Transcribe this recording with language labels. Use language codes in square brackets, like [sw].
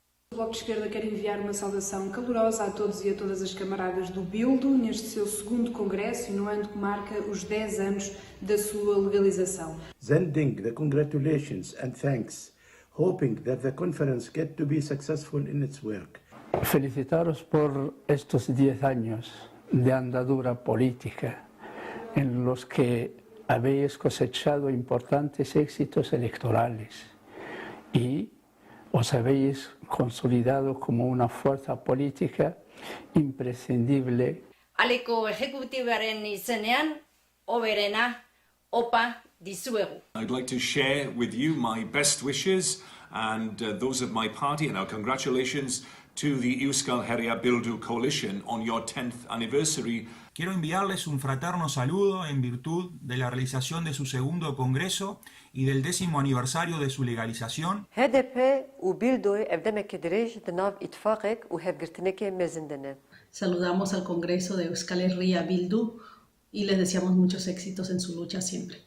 [pt] O Bloco de Esquerda quer enviar uma saudação calorosa a todos e a todas as camaradas do Bildu neste seu segundo congresso e no ano que marca os 10 anos da sua legalização. [en] Sending the congratulations and thanks, hoping that the conference get to be successful in its work. [es] Felicitaros por estos 10 años de andadura política en los que habéis cosechado importantes éxitos electorales y os habéis consolidado como una fuerza política imprescindible. [eu] Aleko ejecutiboaren izenean, oberena, opa dizuegu. [en] I'd like to share with you my best wishes and those of my party and our congratulations to the Euskal Herria Bildu Coalition on your 10th anniversary. [es] Quiero enviarles un fraterno saludo en virtud de la realización de su segundo congreso y del 10º aniversario de su legalización. Saludamos al Congreso de Euskal Herria Bildu y les deseamos muchos éxitos en su lucha siempre.